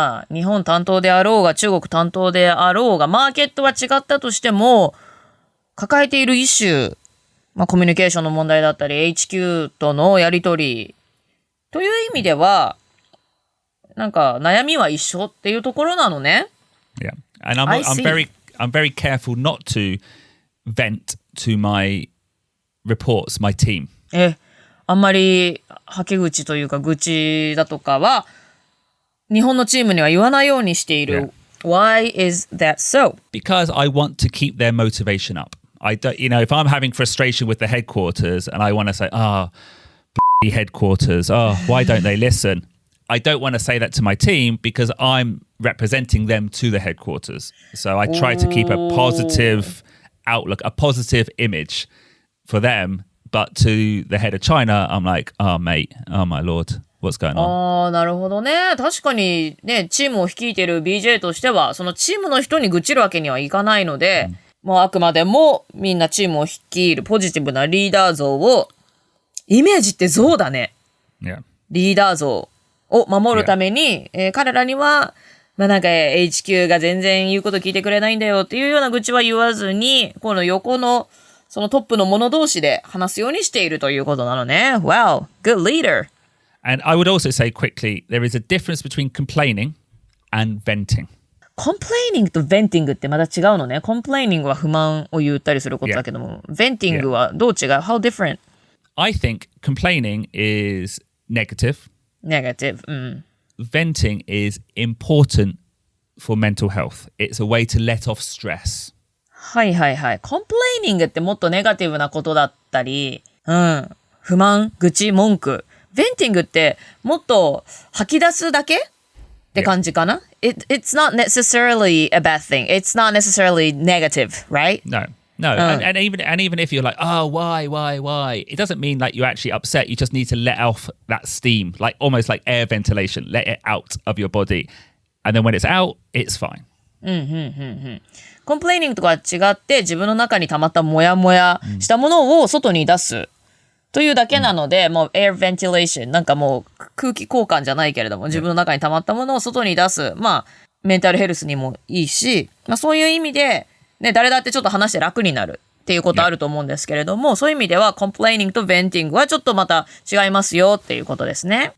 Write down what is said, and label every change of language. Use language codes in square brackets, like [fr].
[ja] 日本担当であろうが中国担当であろうがマーケットは違ったとしても抱えているイシュー、コミュニケーションの問題だったり HQ とのやり取りという意味ではなんか悩みは一緒っていうところなのね。 [en] Yeah, and I'm very careful not to vent to my reports, my team. [ja] あんまりはけ口というか愚痴だとかは日本のチームには言わないようにしている。 [en] Why is that so? Because I want to keep their motivation up. I don't, if I'm having frustration with the headquarters and I want to say, headquarters, why don't they listen? I don't want to say that to my team because I'm representing them to the headquarters. So I try to keep a positive outlook, a positive image for them. But to the head of China, I'm like, mate, oh my lord, what's going on? [ja] なるほどね。確かにね、チームを率いている BJ としては、そのチームの人に愚痴るわけにはいかないので、もうあくまでもみんなチームを率いるポジティブなリーダー像を、イメージって像だね。 [en] Yeah. [ja] リーダー像を守るために、彼らには、なんか HQ が全然言うこと聞いてくれないんだよっていうような愚痴は言わずに、この横のそのトップの者同士で話すようにしているということなのね。 [en] Wow, good leader. And I would also say quickly, there is a difference between complaining and venting. [ja] Complaining と venting ってまた違うのね。complaining は不満を言ったりすることだけども、venting はどう違う？ [en] How different? I think complaining is negative. Negative. Venting is important for mental health. It's a way to let off stress. [ja] はいはいはい。 complaining ってもっとネガティブなことだったり、不満、愚痴、文句。 venting ってもっと吐き出すだけって感じかな、 [en] It's not necessarily a bad thing. It's not necessarily negative, right? No. And even if you're like, oh, why? It doesn't mean like you're actually upset. You just need to let off that steam, like almost like air ventilation. Let it out of your body. And then when it's out, it's fine. [ja] complaining とか違って自分の中に溜まったモヤモヤしたものを外に出すというだけなので、もう air ventilation なんかもう空気交換じゃないけれども自分の中に溜まったものを外に出す。まあメンタルヘルスにもいいし、まあそういう意味でね、誰だってちょっと話して楽になるっていうことあると思うんですけれども、そういう意味では complaining と venting はちょっとまた違いますよっていうことですね。